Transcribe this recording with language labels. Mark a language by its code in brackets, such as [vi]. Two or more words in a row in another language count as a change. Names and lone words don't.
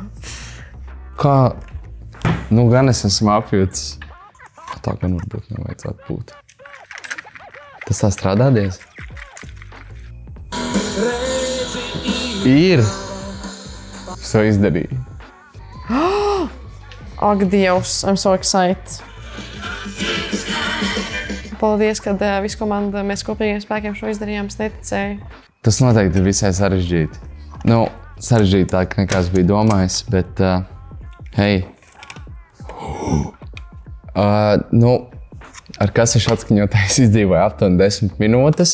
[lv] Kā? Nu, gan es esmu apjūts. Tā gan varbūt nevajadzētu būt. Tas tā strādādies? Ir! Es to izdarīju. Ak, Dievs, [en] I'm so excited. [lv] Paldies, kad visu komandu mēs kopīgiem spēkiem šo izdarījām, es neticēju. Tas noteikti ir visai sarežģīti. Nu, sarežģītāk nekā es biju domājis, bet, hei. Nu, ar kasešu atskaņotājs izdzīvoja aptuveni 10 minūtes.